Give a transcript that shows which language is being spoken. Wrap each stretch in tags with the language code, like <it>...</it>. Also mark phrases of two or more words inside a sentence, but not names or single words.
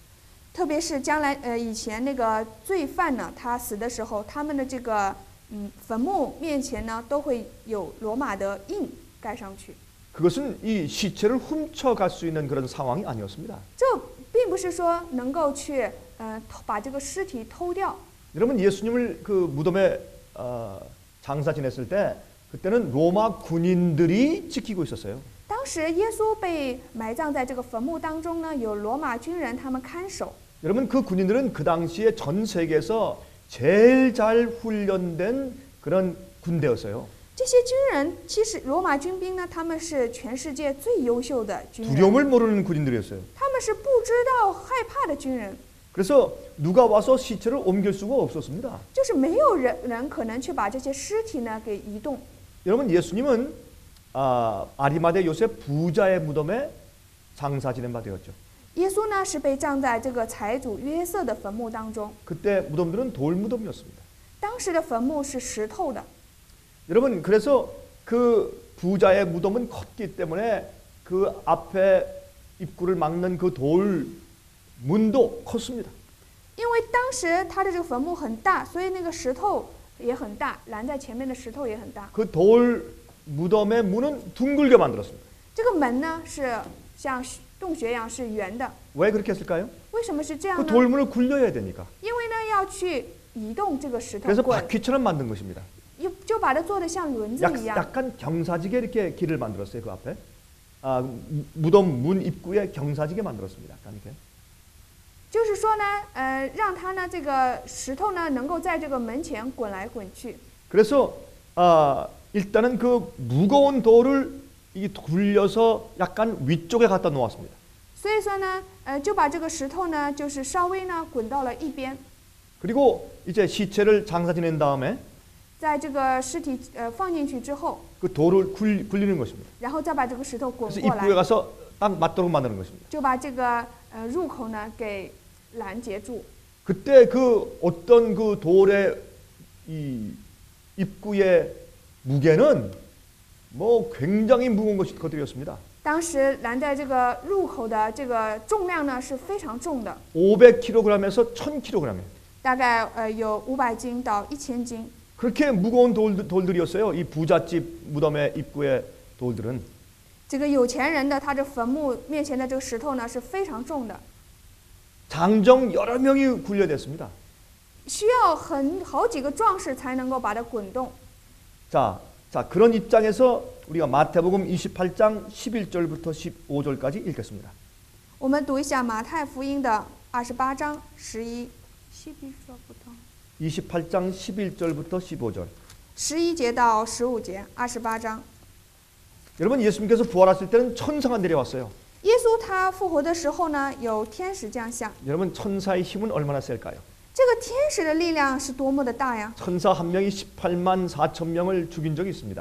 <zh>特别是将来以前那个罪犯呢，他死的时候，他们的这个坟墓面前呢，都会有罗马的印盖上去。</zh> <ko>그것은 이 시체를 훔쳐갈 수 있는 그런 상황이 아니었습니다.</ko> <zh>这并不是说能够去把这个尸体偷掉。</zh> <ko>여러분 예수님을 그 무덤에 장사 지냈을 때 그때는 로마 군인들이 지키고 있었어요.</ko> <zh>当时耶稣被埋葬在这个坟墓当中呢，有罗马军人他们看守。</zh> <ko>여러분 그 군인들은 그 당시에 전 세계에서 제일 잘 훈련된 그런 군대였어요.</ko> <zh>这些军人其实罗马军兵呢，他们是全世界最优秀的军人，</zh> <ko>두려움을 모르는 군인들이었어요.</ko> <zh>他们是不知道害怕的军人，</zh> <ko>그래서 누가 와서 시체를 옮길 수가 없었습니다.</ko> <zh>就是没有人可能去把这些尸体呢给移动。</zh> <ko>여러분 예수님은 아리마대 요셉 부자의 무덤에 장사 지낸 바 되었죠.</ko> <zh>耶稣呢是被葬在这个财主约瑟的坟墓当中，</zh> <ko>그때 무덤들은 돌 무덤이었습니다.</ko> <zh>当时的坟墓是石头的。</zh> <ko>여러분 그래서 그 부자의 무덤은 컸기 때문에 그 앞에 입구를 막는 그 돌 문도 컸습니다.</ko> <zh>因为当时他的这个坟墓很大，所以那个石头也很大，拦在前面的石头也很大。</zh> <ko>그 돌 무덤의 문은 둥글게 만들었습니다.</ko> <zh>这个门呢是像洞穴一样是圆的，</zh> <ko>왜 그렇게 했을까요?</ko> <zh>为什么是这样</zh> <ko>그</ko> <zh>呢？</zh> <ko>돌문을 굴려야 되니까.</ko> <zh>因为呢要去移动这个石头</zh> <ko>그래서</ko> <zh>棍，</zh> <ko>바퀴처럼 만든 것입니다.</ko> <zh>就把它做得像轮子一样。</zh> <ko>약간 경사지게 이렇게 길을 만들었어요. 그 앞에 무덤 문 입구에 경사지게 만들었습니다. 약간 이렇게.</ko> <zh>就是说呢，让它呢这个石头呢能够在这个门前滚来滚去。</zh> <ko>그래서 일단은 그 무거운 돌을 이 굴려서 약간 위쪽에 갖다 놓았습니다.</ko> <zh>所以说呢，就把这个石头呢，就是稍微呢滚到了一边，</zh> <ko>그리고 이제 시체를 장사 지낸 다음에</ko> <zh>在这个尸体放进去之后，</zh> <ko>그 돌을 굴리는 것입니다.</ko> <zh>然后再把这个石头滚</zh> <ko>그래서</ko> <zh>过</zh> <ko>입구에</ko> <zh>来，</zh> <ko>가서 딱 맞도록 만드는 것입니다.</ko> <zh>就把这个入口呢给拦截住。</zh> <ko>그때 그 어떤 그 돌의 이 입구의 무게는 뭐 굉장히 무거운 것들이었습니다.</ko> <zh>当时拦在这个入口的这个重量呢是非常重的，</zh> <ko>500kg에서 1000kg.</ko> <zh>大概有500斤到1000斤。</zh> <ko>그렇게 무거운 돌들이었어요. 이 부잣집 무덤의 입구의 돌들은.</ko> <zh>这个有钱人的他这坟墓面前的这个石头呢是非常重的，</zh> <ko>장정 여러 명이 굴려댔습니다.</ko> <zh>需要好几个壮士才能够把它滚动。</zh> <ko>자, 그런 입장에서 우리가 마태복음 28장 11절부터 15절까지 읽겠습니다.</ko> <zh>我们读一下马太福音的28章11，</zh> <ko>28장 11절부터 15절.</ko> <zh>11 节到15节，28章。</zh> <ko>여러분, 예수님께서 부활하실 때는 천사가 내려왔어요.</ko> <zh>耶稣他复活的时候呢，有天使降下。</zh> <ko>여러분, 천사의 힘은 얼마나 셀까요?</ko> <zh>这个天使的力量是多么的大呀！</zh> <ko>천사 한 명이 18만 4천 명을 죽인 적이 있습니다.</ko>